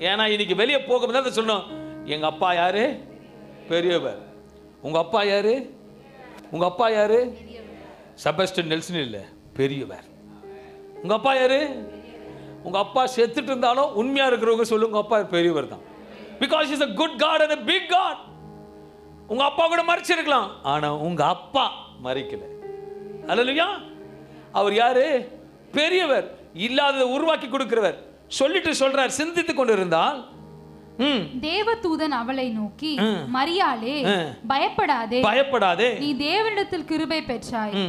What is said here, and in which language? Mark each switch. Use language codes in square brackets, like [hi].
[ta] ஏன்னா இன்னைக்கு வெளியே போகும்போது சொல்லணும், எங்க அப்பா யாரு? பெரியவர். உங்க அப்பா யாரு? உங்க அப்பா யாரு? செபஸ்டியன் நெல்சன் இல்லை, பெரியவர். உங்க அப்பா யாரு? உங்க அப்பா செத்துட்டு இருந்தாலும் உண்மையா இருக்கிறவங்க சொல்லுங்க, அப்பா பெரியவர் தான். [en] Because is a good God and a big God. [ta] உங்க அப்பா கூட மறிச்சிருக்கலாம், ஆனா உங்க அப்பா மறிக்கல. அல்லேலூயா. அவர் யாரு? பெரியவர், இல்லாததை உருவாக்கி கொடுக்கிறவர். சொல்லிட்டு சொல்றார், சிந்தித்துக் கொண்டு இருந்தால் தேவதூதன் அவளை நோக்கி, மரியாளே, பயப்படாதே, நீ தேவனிடத்தில் கிருபை பெற்றாய்.